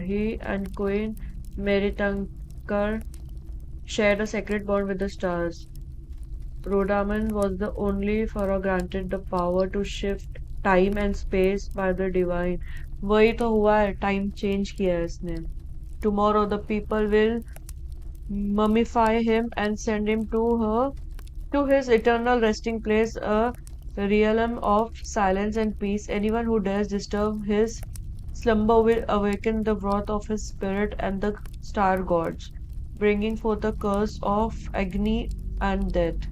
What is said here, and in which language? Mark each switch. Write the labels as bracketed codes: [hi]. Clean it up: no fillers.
[en] He and Queen Meritankar shared a sacred bond with the stars. Rodaman was the only pharaoh granted the power to shift time and space by the divine. [hi] वही तो हुआ है, time change किया है इसने। [en] Tomorrow the people will mummify him and send him to his eternal resting place, a realm of silence and peace. Anyone who dares disturb his slumber will awaken the wrath of his spirit and the star gods, bringing forth a curse of agony and death.